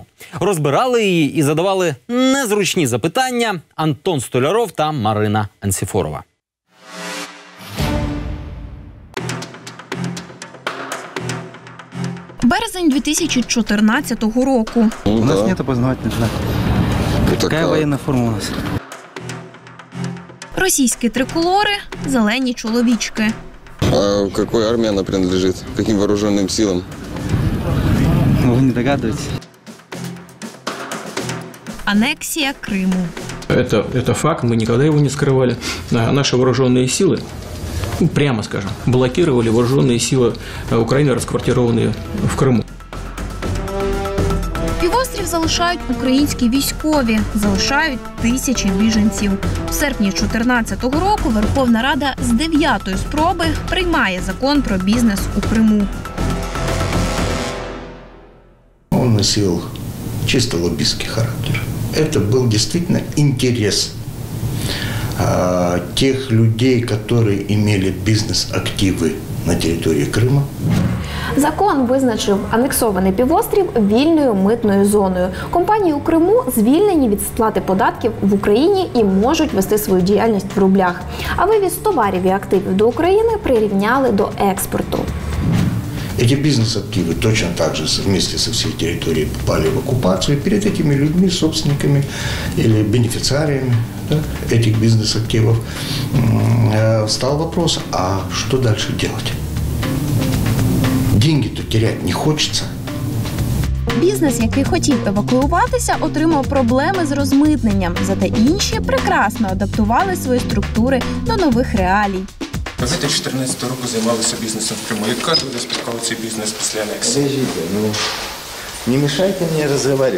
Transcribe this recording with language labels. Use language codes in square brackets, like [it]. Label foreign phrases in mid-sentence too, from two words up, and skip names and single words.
[uk] Розбирали її і задавали незручні запитання Антон Столяров та Марина Ансіфорова. Березень 2014 року. [ru] У нас нет опознавательных знаков. Какая военная форма у нас? [uk] Російські триколори, зелені чоловічки. [ru] А какой армии она принадлежит? Каким вооруженным силам? Вы не догадываетесь? [uk] Анексія Криму. [ru] Это факт, мы никогда его не скрывали. Наши вооруженные силы, прямо скажем, блокировали вооруженные силы Украины, расквартированные в Крыму. [uk] Півострів залишають українські військові, залишають тисячі біженців. В серпні 2014 року Верховна Рада з 9-ї спроби приймає закон про бізнес у Криму. [ru] Он носил чисто лоббистский характер. это был действительно интерес тех людей, которые имели бизнес-активы [uk] на території Криму. Закон визначив анексований півострів вільною митною зоною. Компанії у Криму звільнені від сплати податків в Україні і можуть вести свою діяльність в рублях. А вивіз товарів і активів до України прирівняли до експорту. [ru] Эти бизнес-активы точно так же вместе со всей территорией попали в оккупацию. И перед этими людьми, собственниками или бенефициариями, да, этих бизнес-активов встал вопрос, а что дальше делать? Деньги-то терять не хочется. [uk] Бізнес, який хотів евакуюватися, отримав проблеми з розмитненням. Зате інші прекрасно адаптували свої структури до нових реалій. Ви з 2014 року займалися бізнесом в Криму. Яка ви спіткав цей бізнес після анексії? [ru] Подождите, не мешайте [uk] мені розмовляти.